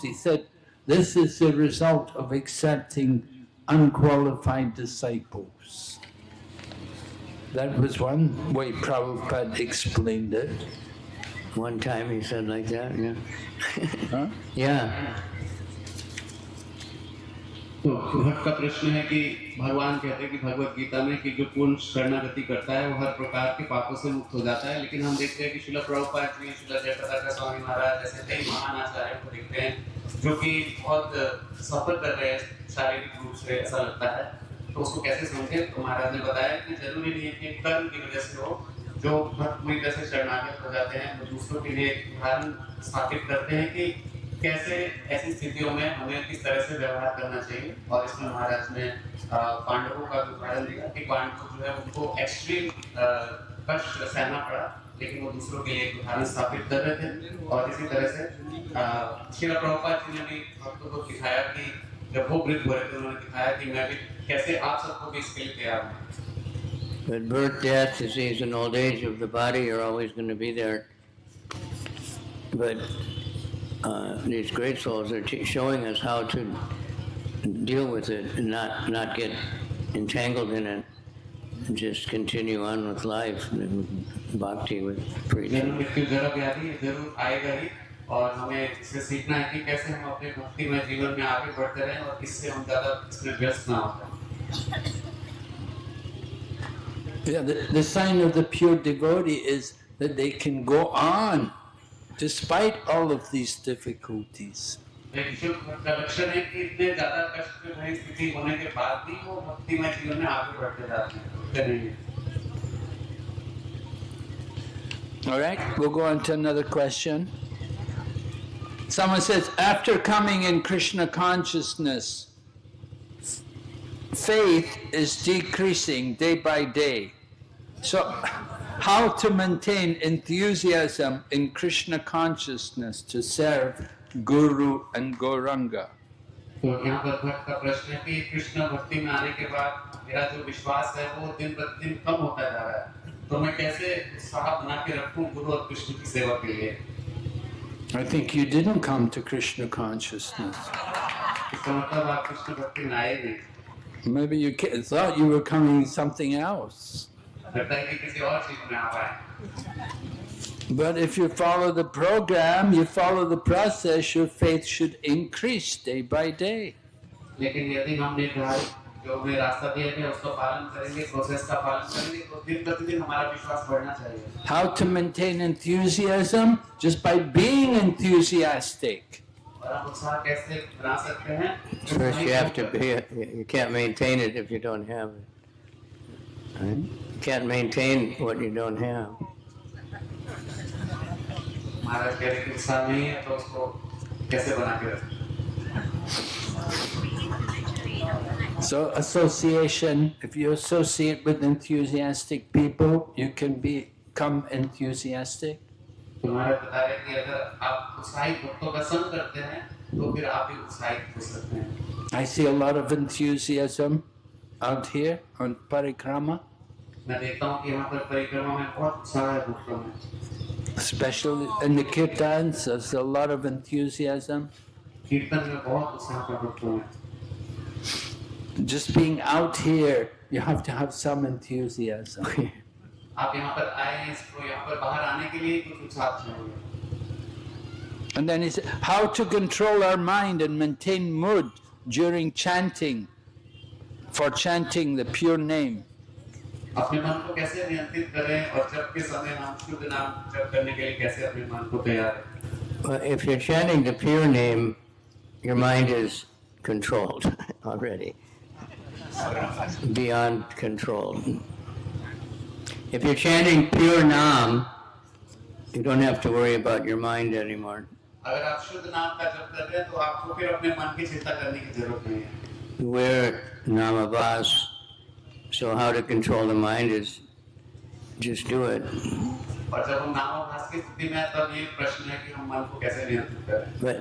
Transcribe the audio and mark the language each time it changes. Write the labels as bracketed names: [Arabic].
[English] He said, this is the result of accepting unqualified disciples. That was one way Prabhupada explained it. One time he said like that, yeah. Huh? Yeah. [Hindi] तो भक्त का प्रश्न है कि भगवान कहते हैं कि भगवत गीता में कि जो पूर्ण शरणागति करता है वो हर प्रकार के पापों से मुक्त हो जाता है, लेकिन हम देखते हैं कि श्रील प्रभुपाद जी, श्रील जयप्रकाश स्वामी महाराज जैसे कई महान आचार्य को देखते हैं जो कि बहुत सफर कर रहे हैं शारीरिक रूप से, ऐसा लगता है। तो उसको कैसे समझे? तो महाराज ने बताया कि जरूरी नहीं है कि कर्म की वजह से हो, जो भक्त पूरी तरह से शरणागत हो जाते हैं तो दूसरों के लिए उदाहरण स्थापित करते हैं कि कैसे ऐसी स्थितियों में हमें किस तरह से व्यवहार करना चाहिए। और इसमें महाराज ने पांडवों का उदाहरण दिया कि पांडव जो है उनको एक्सट्रीम कष्ट सहना पड़ा, लेकिन वो दूसरों के लिए एक उदाहरण स्थापित कर रहे थे। और इसी तरह से श्रील प्रभुपाद जी ने भी भक्तों को दिखाया कि जब वो वृद्ध हो रहे थे उन्होंने दिखाया कि मैं भी कैसे आप सबको भी इसके लिए तैयार हूँ। [English] But birth, death, disease, and old age of the body are always going to be there. But these great souls are showing us how to deal with it and not get entangled in it, and just continue on with life and bhakti with preaching. [Hindi] मृत्यु जरूर आएगी, जरूर आएगा ही, और हमें इससे सीखना है कि कैसे हम अपने भक्तिमय जीवन में आगे बढ़ते रहें और इससे हम ज़्यादा इसमें व्यस्त ना हो. [English] Yeah, the sign of the pure devotee is that they can go on despite all of these difficulties. [Hindi] लक्षण है कि इतने ज़्यादा कष्ट भरी स्थिति होने के बाद भी वो भक्तिमय जीवन में आगे बढ़ते जाते हैं. [English] All right, we'll go on to another question. Someone says, after coming in Krishna consciousness, faith is decreasing day by day. So, how to maintain enthusiasm in Krishna consciousness to serve Guru and Gauranga? [Hindi] तो यहाँ पर भक्त का प्रश्न है कि कृष्ण भक्ति में आने के बाद मेरा जो विश्वास है वो दिन प्रतिदिन कम होता जा रहा है, तो मैं कैसे उत्साह बना के रखूं गुरु और कृष्ण की सेवा के लिए? [English] I think you didn't come to Krishna consciousness. [Hindi] इसका मतलब आप कृष्ण भक्ति में आए नहीं. [English] Maybe you thought you were coming something else. [Hindi] लगता है कि किसी और चीज में आ पाए. [English] But if you follow the program, you follow the process, your faith should increase day by day. [Hindi] लेकिन यदि हम निर्धारित जो हमें रास्ता दिया गया उसका पालन करेंगे, प्रोसेस का पालन करेंगे, तो दिन प्रतिदिन हमारा विश्वास बढ़ना चाहिए. [English] How to maintain enthusiasm? Just by being enthusiastic. [Hindi] और हम उत्साह कैसे बना सकते हैं? [English] First you have to be, you can't maintain it if you don't have it. Right? You can't maintain what you don't have. [Hindi] हमारा कह रहे कि उत्साह नहीं है तो उसको कैसे बना के रखें? [English] So association, if you associate with enthusiastic people, you can become enthusiastic. [Hindi] तुम्हारे बता रहे कि अगर आप उत्साहित भक्तों का संग करते हैं तो फिर आप भी उत्साहित हो सकते हैं. [English] I see a lot of enthusiasm out here on Parikrama, [Hindi] मैं देखता हूँ कि यहाँ पर परिक्रमा में बहुत उत्साह है भक्तों में. [English] especially in the Kirtans, there's a lot of enthusiasm. [Hindi] कीर्तन में बहुत उत्साह है भक्तों में. [English] Just being out here, you have to have some enthusiasm. [Hindi] आप यहाँ पर आए हैं, इसको यहाँ पर बाहर आने के लिए कुछ उत्साह चाहिए. [English] And then he said, how to control our mind and maintain mood during chanting, for chanting the pure name. [Hindi] अपने मन को कैसे नियंत्रित करें और जप के समय नाम शुद्ध नाम जप करने के लिए कैसे अपने मन को तैयार करें? [English] Well, if you're chanting the pure name, your mind is controlled already, beyond control. If you're chanting pure naam, you don't have to worry about your mind anymore. [Hindi] अगर आप शुद्ध नाम का जप कर रहे हैं तो आपको फिर अपने मन की चिंता करने की जरूरत नहीं है. [English] We're namabas, so how to control the mind is just do it. [Hindi] और जब हम नामाभास की स्थिति में हैं तब ये प्रश्न है कि हम मन को कैसे नियंत्रित करें.